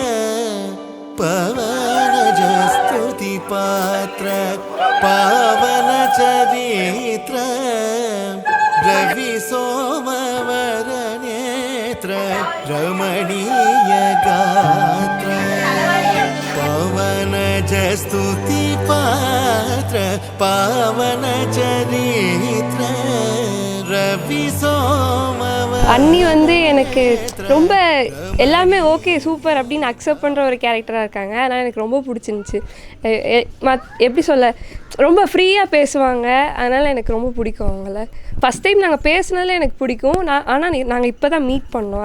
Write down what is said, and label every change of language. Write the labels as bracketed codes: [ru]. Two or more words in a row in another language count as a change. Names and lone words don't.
[sa] पवन जस्तुति पात्र पावन चरित्र रवि सोमवर नेत्र रमणीय गात्र पवन जस्तुति पात्र पावन चरित्र रवि सोमवर. [ta] அண்ணி வந்து எனக்கு ரொம்ப எல்லாமே [en] okay super [ta] அப்படின்னு அக்செப்ட் பண்ணுற ஒரு கேரக்டராக இருக்காங்க. அதனால் எனக்கு ரொம்ப பிடிச்சிருந்துச்சி. எப்படி சொல்ல, ரொம்ப ஃப்ரீயாக பேசுவாங்க. அதனால் எனக்கு ரொம்ப பிடிக்கும் அவங்கள. [en] first time [ta] நாங்கள் பேசினாலே எனக்கு பிடிக்கும். ஆனால் நாங்கள் இப்போ தான் மீட் பண்ணோம்.